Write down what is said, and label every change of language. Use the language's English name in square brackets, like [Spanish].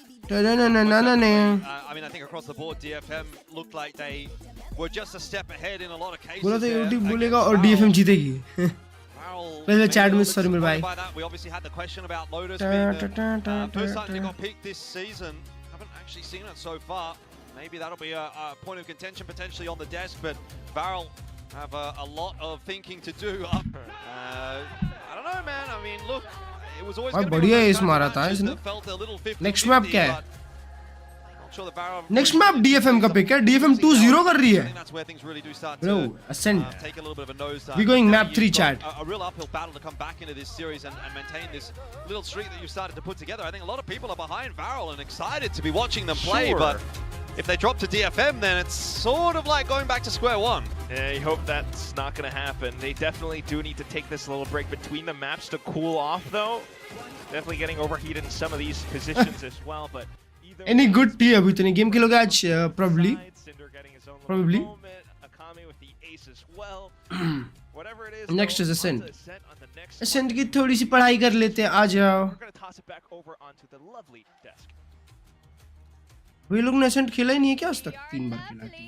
[English] I mean, I think across the board, DFM looked like they were just a step ahead in a lot of cases. [Hindi] बोला तो YouTube बोलेगा और DFM जीतेगी. पहले chat में sorry मेरे भाई. [English] We obviously had the question about Lotus being the first time they got peaked this season. Haven't actually seen it so far. Maybe that'll be a point of contention potentially on the desk, but Varel have a lot of thinking to do. I don't know, man. I mean, look. [Hindi] बढ़िया S मारा था इसने. Next map क्या है? Next map DFM का pick है. DFM 2-0 कर रही है. [English] Bro, ascent. We going map 3 chat. A real uphill battle to come back into this series and maintain this little streak that you've started to put together. I think a lot of people are behind Varel and excited to be watching them play, but if they drop to DFM, then it's sort of like going back to square one. Yeah, you hope that's not going to happen. They definitely do need to take this little break between the maps to cool off, though. Definitely getting overheated in some of these positions as well, but any good tea [Hindi] अभी तो नहीं. Game खेलोगे आज? [English] Probably. Akame with the ace as well. Whatever it is. Next is Ascent. [Hindi] Ascent की थोड़ी सी पढ़ाई कर लेते हैं. आ जाओ. [English] We're going to toss it back over onto the lovely desk. [Hindi] वे लोग ने Ascent खेला ही नहीं है क्या आज तक? 3 बार खेला.